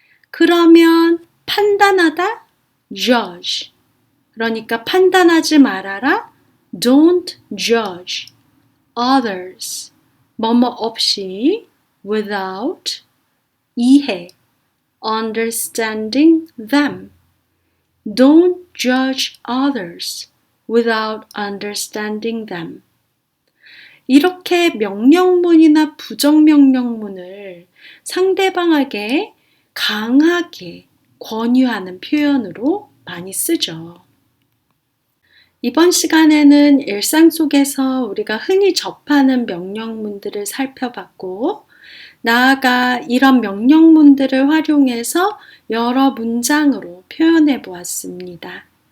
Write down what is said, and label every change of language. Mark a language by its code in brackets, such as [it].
[ko] 그러면 판단하다? judge. 그러니까 판단하지 말아라. [en] Don't judge others. [ko] 뭐뭐 없이 without 이해 [en] understanding them. Don't judge others without understanding them. [ko] 이렇게 명령문이나 부정명령문을 상대방에게 강하게 권유하는 표현으로 많이 쓰죠. 이번 시간에는 일상 속에서 우리가 흔히 접하는 명령문들을 살펴봤고, 나아가 이런 명령문들을 활용해서 여러 문장으로 표현해 보았습니다.